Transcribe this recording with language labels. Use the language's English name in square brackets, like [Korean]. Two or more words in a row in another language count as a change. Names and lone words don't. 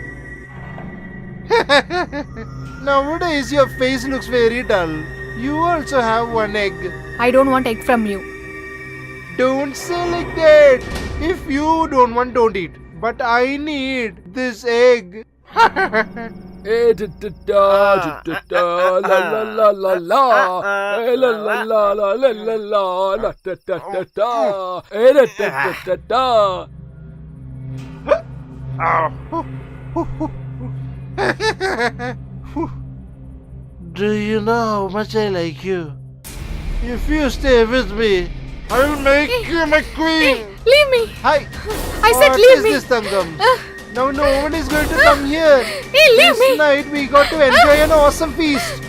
[English] Nowadays your face looks very dull. You also have one egg. I don't want egg from you. Don't say like that. If you don't want, don't eat. But I need this egg. Eh, la la la la la, eh, la la la la la la la, la ta ta ta ta, eh, da ta ta ta ta. Do you know how much I like you? If you stay with me, I'll make you my queen. Leave me. Hi. I said What leave is me. this, Tangam? Now no one is going to come here. Hey, leave This me. night we got to enjoy an awesome feast.